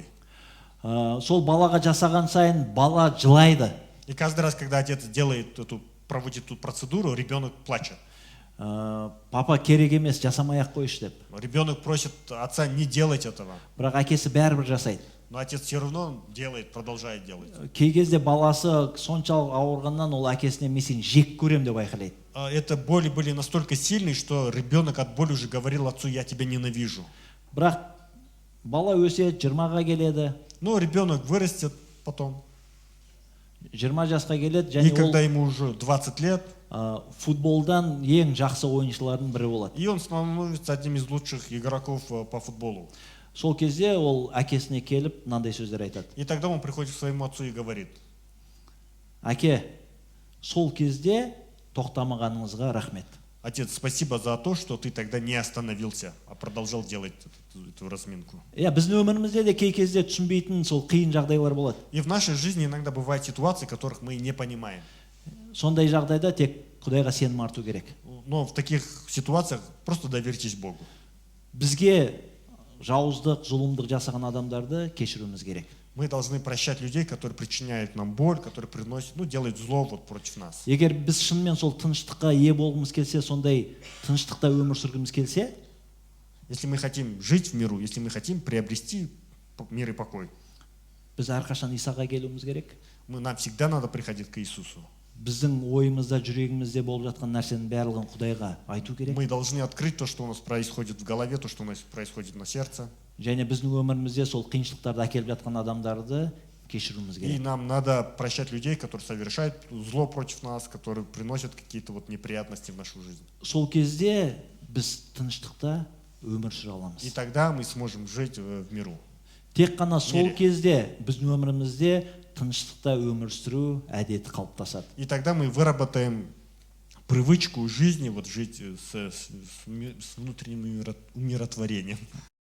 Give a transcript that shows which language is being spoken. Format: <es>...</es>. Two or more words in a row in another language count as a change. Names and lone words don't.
<kk>Сол балаға жасаған сайын бала жылайды.</kk> <ru>И каждый раз, когда отец проводит эту процедуру, ребенок плачет.</ru> <kk>Папа керек емес, жасамай-ақ қойшы деп.</kk> <ru>Ребенок просит отца не делать этого.</ru> <kk>Бірақ әкесі бәрібір жасайды.</kk> <ru>Но отец все равно делает, продолжает делать.</ru> <kk>Кей кезде баласы соншалық ауырғаннан ол әкесіне мен сені жек көрем деп айқайлайды.</kk> <ru>Это боли были настолько сильные, что ребенок от боли уже говорил отцу: я тебя ненавижу.</ru> <kk>Бірақ бала өседі, 20-ға келеді.</kk> <ru>Но ребенок вырастет потом.</ru> <kk>20 жасқа келеді</kk> <ru>И</ru> <kk>және</kk> <ru>когда</ru> <kk>ол</kk> <ru>ему уже 20 лет,</ru> <kk>футболдан ең жақсы ойыншылардың бірі болады.</kk> <ru>и он становится одним из лучших игроков по футболу.</ru> <kk>Сол кезде ол әкесіне келіп мынандай сөздер айтады.</kk> <ru>И тогда он приходит к своему отцу и говорит:</ru> <kk>Әке, сол кезде тоқтамағаныңызға рахмет.</kk> <ru>отец, спасибо за то, что ты тогда не остановился, а продолжал делать эту разминку.</ru> <kk>Біздің өмірімізде де кей кезде түсінбейтін сол қиын жағдайлар болады.</kk> <ru>И в нашей жизни иногда бывают ситуации, которых мы не понимаем.</ru> <kk>Сондай жағдайда тек Құдайға сенім арту керек.</kk> <ru>Но в таких ситуациях просто доверьтесь Богу.</ru> <kk>Бізге жауыздық, зұлымдық жасаған адамдарды кешіруіміз керек.</kk> <ru>Мы должны прощать людей, которые причиняют нам боль, которые приносят, делают зло против нас.</ru> <kk>Егер біз шынымен сол тыныштыққа ие болғымыз келсе, сондай тыныштықта өмір сүргіміз келсе,</kk> <ru>Если мы хотим жить в миру, если мы хотим приобрести мир и покой,</ru> <kk>біз әрқашан Исаға келуіміз керек.</kk> <ru>нам всегда надо приходить к Иисусу.</ru> <kk>Біздің ойымызда, жүрегімізде болып жатқан нәрсенің барлығын Құдайға айту керек.</kk> <ru>Мы должны открыть то, что у нас происходит в голове, то, что у нас происходит на сердце.</ru> <kk>Және біздің өмірімізде сол қиыншылықтарды әкеліп жатқан адамдарды кешіруіміз</kk> <ru>И</ru> <kk>керек.</kk> <ru>нам надо прощать людей, которые совершают зло против нас, которые приносят какие-то неприятности в нашу жизнь.</ru> <kk>Сол кезде біз тыныштықта өмір сүре аламыз.</kk> <ru>И тогда мы сможем жить в миру.</ru> <kk>Тек қана сол</kk> <ru>Мире.</ru> <kk>кезде біздің өмірімізде тыныштықта өмір сүру әдеті қалыптасады.</kk> <ru>И тогда мы выработаем привычку жизни, жить с внутренним умиротворением.</ru>